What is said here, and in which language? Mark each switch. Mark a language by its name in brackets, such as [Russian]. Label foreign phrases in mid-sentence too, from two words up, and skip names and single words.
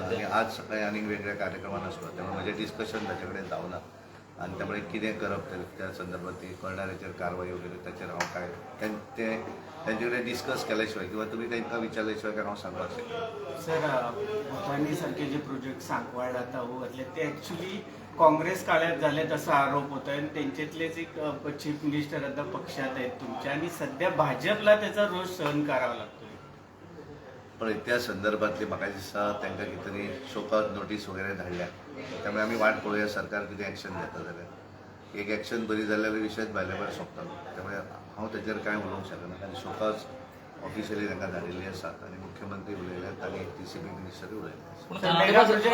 [Konkani] आयलो आनी आज सकाळी आनीक वेगळ्या कार्यक्रमान आसलो. त्यामुळे म्हजें डिस्कशन ताचे कडेन जावना आणि त्यामुळे कितें करप त्या संदर्भात ती करणाऱ्याचेर कारवाई वगैरे त्याचेर हांव काय त्यांचे कडेन डिस्कस केल्या शिवाय किंवा तुमी तांकां विचारल्या शिवाय काय हांव सांगपाक शकना. [Marathi] सर भुतानी सारखे जे प्रोजेक्ट सांकवाड आता घातले ते ॲक्च्युली काँग्रेस काळात झालेत असा आरोप होता आणि त्यांच्यातलेच एक [English] chief minister [Marathi] आता पक्षात आहेत तुमच्या आणि सध्या भाजपला त्याचा रोष सहन करावा लागतो. [Konkani] पण त्या संदर्भातली म्हाका दिसता तांकां कितें तरी [English] showcause notice [Konkani] वगैरे धाडल्या. त्यामुळे आमी वाट पळोवया सरकार कितें एक्शन घेता जाल्यार. एक एक्शन बरी जाल्यार विशयच भायल्या भायर सोंपतालो. त्यामुळे हांव ताचेर कांय उलोवंक शकना. कारण शोकॉज ऑफिशियली तांकां धाडिल्ली आसात आनी मुख्यमंत्री उलयल्यात आनी TCP मिनिस्टरूय उलयले.